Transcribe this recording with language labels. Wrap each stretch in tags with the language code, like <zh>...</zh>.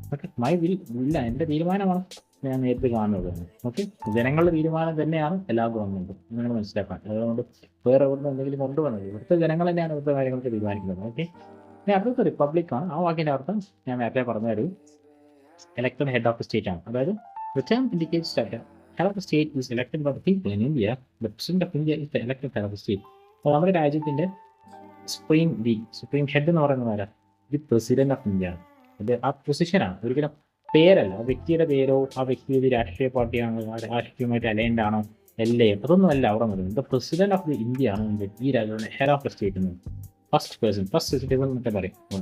<ml>Okay, my will ഇല്ല, എൻ്റെ തീരുമാനമാണ് ഞാൻ നേരിട്ട് കാണുന്നത്. ഓക്കെ, ജനങ്ങളുടെ തീരുമാനം തന്നെയാണ് എല്ലാ ഗവൺമെൻറ്റും, നിങ്ങൾ മനസ്സിലാക്കാൻ. അതുകൊണ്ട് വേറെ എവിടെ എന്തെങ്കിലും കൊണ്ടുവന്നത്, ഇവിടുത്തെ ജനങ്ങൾ തന്നെയാണ് ഇവിടുത്തെ കാര്യങ്ങൾക്ക് തീരുമാനിക്കുന്നത്. ഓക്കെ, ഇനി അടുത്ത റിപ്പബ്ലിക്കാണ്. ആ വാക്കിൻ്റെ അർത്ഥം ഞാൻ നേരത്തെ പറഞ്ഞ ഒരു</ml> <en>elected head of the state</en> <ml>ആണ്. അതായത്</ml> <en>the term indicates that the head of the state is elected by the people in India. The president of India is the elected head of the state.</en> <ml>അപ്പോൾ നമ്മുടെ രാജ്യത്തിൻ്റെ supreme head എന്ന് പറയുന്നത് ആരാ? The president of India ആണ്. ഇത് ആ പൊസിഷനാണ്, ഒരിക്കലും പേരല്ല. ആ വ്യക്തിയുടെ പേരോ ആ വ്യക്തി ഒരു രാഷ്ട്രീയ പാർട്ടിയാണോ, രാഷ്ട്രീയമായിട്ട് അലൈൻഡ് ആണോ, അതൊന്നും അല്ല അവിടെ വരുന്നത്. The president of the India ആണ് ഈ രാജ്യത്തിന്റെ ഹെഡ് ഓഫ് ദ സ്റ്റേറ്റ് എന്ന്. ഫസ്റ്റ് സിറ്റിസൺ എന്നൊക്കെ പറയും.</ml>